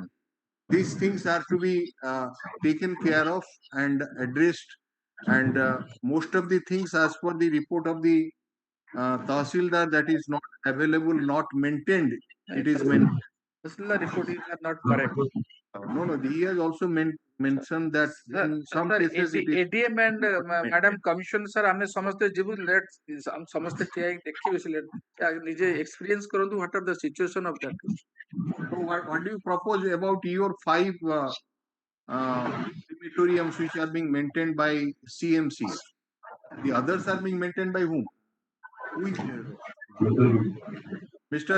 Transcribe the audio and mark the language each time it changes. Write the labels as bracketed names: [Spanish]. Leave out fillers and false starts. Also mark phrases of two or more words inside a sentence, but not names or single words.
[English] These things are to be taken care of and addressed, and most of the things, as per the report of the Tahsildar, that is not available, not maintained. It is maintained. Tahsildar report is not correct. No, he has also mentioned that in some cases it is. ADM and Madam Commission sir, [Odia] ଆମେ ସମସ୍ତେ ଯିବୁ let ସମସ୍ତେ ଠିଆ ହେଇକି ଦେଖିବେ ସେ ନିଜେ experience କରନ୍ତୁ [English] what are the situation of that. So what do you propose about your 5 crematoriums which are being maintained by CMC? The others are being maintained by whom? Mr.